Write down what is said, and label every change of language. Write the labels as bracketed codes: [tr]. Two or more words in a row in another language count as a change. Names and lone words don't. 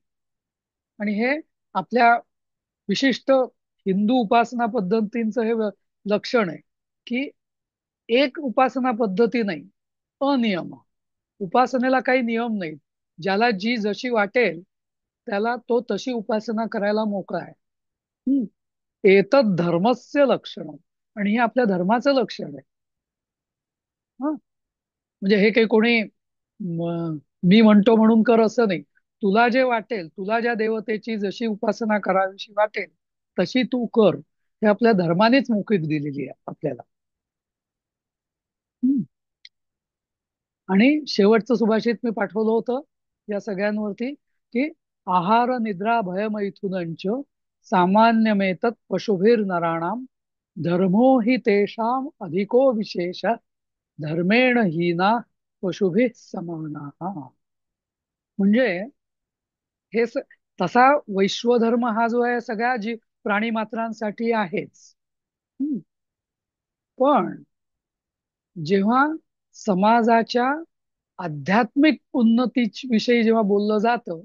[mr] आणि हे आपल्या विशिष्ट हिंदू उपासना पद्धतींचं हे लक्षण आहे की एक उपासना पद्धती नाही, अनियम. उपासनेला काही नियम नाहीत. ज्याला जी जशी वाटेल त्याला तो तशी उपासना करायला मोकळा आहे. हम्म. [sa] एतत् धर्मस्य लक्षण. [mr] आणि हे आपल्या धर्माचं लक्षण आहे. हं. म्हणजे हे काही कोणी मी म्हणतो म्हणून कर असं नाही. तुला जे वाटेल, तुला ज्या देवतेची जशी उपासना करावीशी वाटेल तशी तू कर. हे आपल्या धर्मानेच मोकळीक दिलेली आहे आपल्याला. हम्म. आणि शेवटचं सुभाषित मी पाठवलं होतं या सगळ्यांवरती, की [sa] आहार निद्रा भयमैथुनंच सामान्यमेतत् पशुभिर नराणाम धर्मो हि तेषाम अधिको विशेष धर्मेण हीना पशुभिः समाना. [mr] म्हणजे हे तसा वैश्वधर्म हा जो आहे सगळ्या प्राणी मात्रांसाठी आहेच. हम्म. पण जेव्हा समाजाच्या आध्यात्मिक उन्नती विषयी जेव्हा बोललं जातं,